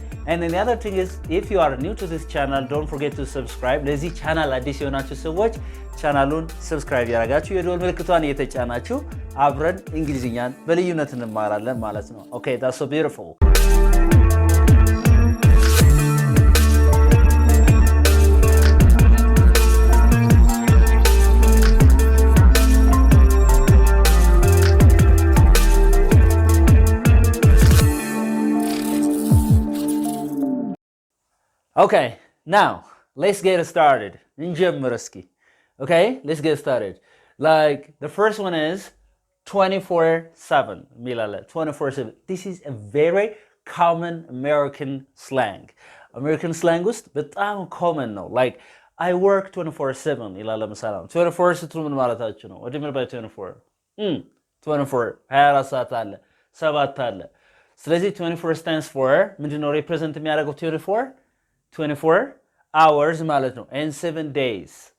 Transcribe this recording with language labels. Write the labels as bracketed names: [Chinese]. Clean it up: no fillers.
[English] And then the other thing is, if you are new to this channel, don't forget to subscribe. [Amharic] ለዚህ ቻናል አዲስ የሆናችሁ ሰዎች ቻናሉን ሰብስክራይብ ያደርጋችሁ የደወል ምልክቷን እየተጫናችሁ አብረን እንግሊዝኛን በልዩነት እንማራለን ማለት ነው. [English] Okay, that's so beautiful. Okay, now let's get started. [Amharic] እንጀምር እስኪ. [English] Okay, let's get started. Like the first one is 24/7. 24/7. This is a very common American slang. [Amharic] American slang ውስጥ በጣም common ነው. [English] Like I work 24/7 [Amharic] ይላል ለምሳሌ 24 ስትሉ ምን ማለታችሁ ነው? [English] What do you mean by 24? [Amharic] 24 24 ሰዓት አለ 7 አለ። ስለዚህ 24 stands for ምንድነው represent የሚያደርገው [English] 24 hours [Amharic] ማለት ነው [English] and 7 days.